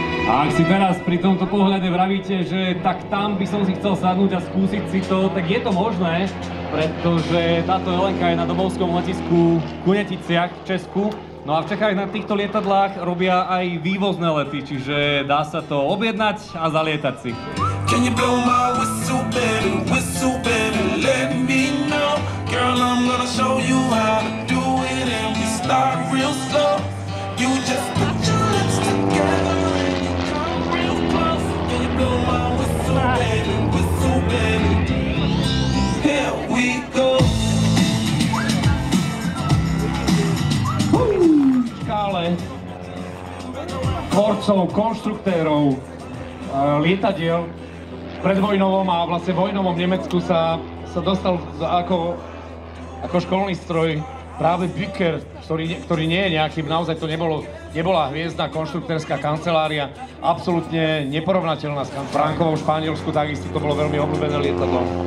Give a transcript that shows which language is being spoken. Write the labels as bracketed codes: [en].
[sk] A ak si teraz pri tomto pohľade vravíte, že tak tam by som si chcel sadnúť a skúsiť si to, tak je to možné, pretože táto Jelenka je na domovskom letisku v Kuneticiach v Česku. No a v Čechách na týchto lietadlách robia aj vývozné lety, čiže dá sa to objednať a zalietať si. [en] Can you blow my whistle, baby, let me know. Girl, I'm gonna show you how to do it, and we start real slow. You just put your lips together and you come real close. Can you blow my whistle, baby, here we go. [sk] Škále tvorcov, konštruktérov lietadiel v predvojnovom a vlastne vojnovom Nemecku sa dostal ako školný stroj práve Bücker, ktorý nie je nejakým, naozaj to nebola hviezdna konštruktérska kancelária, absolútne neporovnateľná s Frankovou v Španielsku, takisto to bolo veľmi obľúbené lietadlo.